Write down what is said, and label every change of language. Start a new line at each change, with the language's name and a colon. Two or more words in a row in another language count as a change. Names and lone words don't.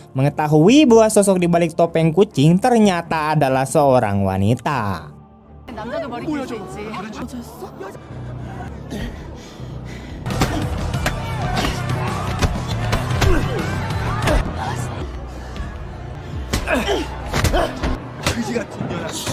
Indonesian: mengetahui bahwa sosok di balik topeng kucing ternyata adalah seorang wanita.
Korean: 남자들 머리 길수 있지. 여자였어? 그지 같은 년아.